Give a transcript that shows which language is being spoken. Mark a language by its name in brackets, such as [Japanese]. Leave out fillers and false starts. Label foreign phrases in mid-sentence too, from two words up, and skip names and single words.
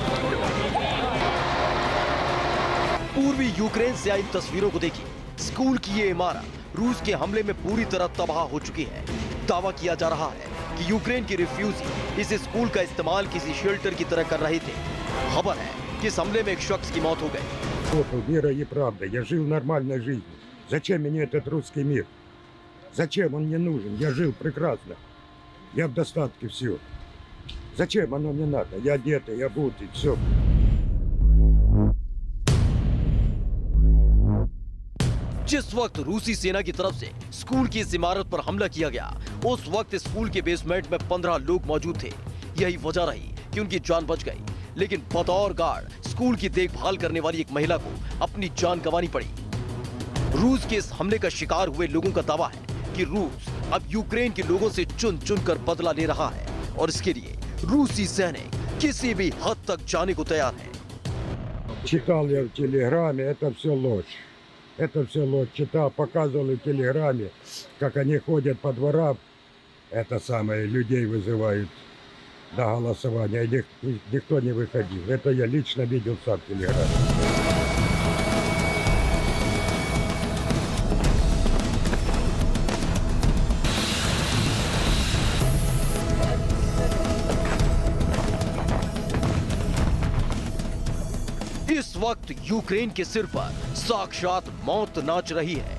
[Hindi] पूर्वी यूक्रेन से आई तस्वीरों को देखिए। स्कूल की ये इमारत रूस के हमले में पूरी तरह तबाह हो चुकी है। दावा किया जा रहा है कि यूक्रेन के रिफ्यूजी इस स्कूल का इस्तेमाल किसी शेल्टर की तरह कर रहे थे। खबर है कि इस हमले में एक शख्स की मौत हो गई। [Russian] Вера и правда. Я жил нормальной жизнью. Зачем мне этот русский мир? Зачем он мне нужен? Я жил прекрасно. Я в достатке все. Зачем оно мне надо? Я одетый, я обутый, все. [Hindi] जिस वक्त रूसी सेना की तरफ से स्कूल की इस इमारत पर हमला किया गया, उस वक्त स्कूल के बेसमेंट में 15 लोग मौजूद थे। यही वजह रही कि उनकी जान बच गई, लेकिन बतौर गार्ड स्कूल की देखभाल करने वाली एक महिला को अपनी जान गंवानी पड़ी। रूस के इस हमले का शिकार हुए लोगों का दावा है कि रूस अब यूक्रेन के लोगों से चुन चुन कर बदला ले रहा है और इसके लिए रूसी सैनिक किसी भी हद तक जाने को तैयार है। [Russian] Читал я в телеграме, это все ложь. Это все ложь. Читал, показывал в телеграме, как они ходят по дворам. Это самое, людей вызывают на голосование. Никто не выходил. Это я лично видел сам в телеграме. [Hindi] इस वक्त यूक्रेन के सिर पर साक्षात मौत नाच रही है।